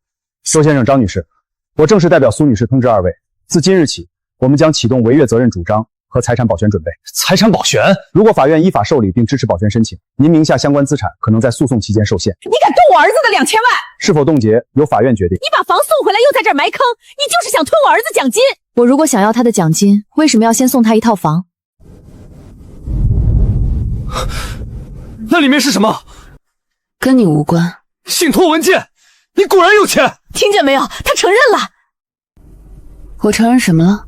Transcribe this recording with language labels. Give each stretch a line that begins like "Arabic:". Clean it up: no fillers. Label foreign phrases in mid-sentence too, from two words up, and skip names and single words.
Chinese: 周先生、張女士，我正式代表蘇女士通知2位，自今日起，我們將啟動違約責任主張和財產保全準備。財產保全？如果法院依法受理並支持保全申請，您名下相關資產可能在訴訟期間受限。你敢动我兒子的2000萬？是否凍結由法院決定。你把房送回來又在這兒埋坑，你就是想吞我兒子獎金。我如果想要他的獎金，為什麼要先送他一套房？那里面是什么？跟你无关。信托文件，你果然有钱！听见没有？他承认了。我承认什么了？